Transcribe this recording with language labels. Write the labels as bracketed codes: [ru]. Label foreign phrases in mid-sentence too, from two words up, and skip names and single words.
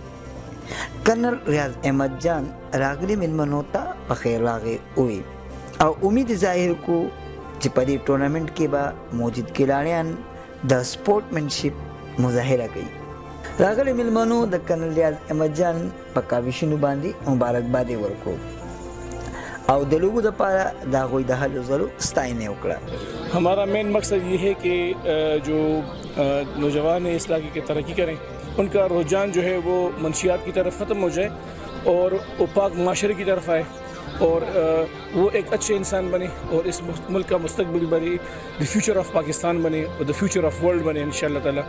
[ps] کرنل ریاض احمد جان راغلي مېلمنو ته په خیر راغې ووی او امید ظاهر کو چې په دې ټورنمنټ کې به موجود کھلاړیان د سپورټمنشپ مظاهره کوي. راغلي مېلمنو د کرنل ریاض احمد جان په کاوشونو باندې مبارکباد یې ورکړو او د لوبو دپاره د هغوی د هلو ځلو ستاینه یې وکړه. [ur] ہمارا مین مقصد یہ ہے کہ جو نوجوان اس علاقے کی ترقی کریں، ان کا رجحان جو ہے وہ منشیات کی طرف ختم ہو جائے اور وہ پاک معاشرے کی طرف آئے اور وہ ایک اچھے انسان بنے اور اس ملک کا مستقبل بنے، [en] the future of Pakistan [ur] بنے اور [en] the future of world [ur] بنے [ar] انشاءاللہ تعالیٰ.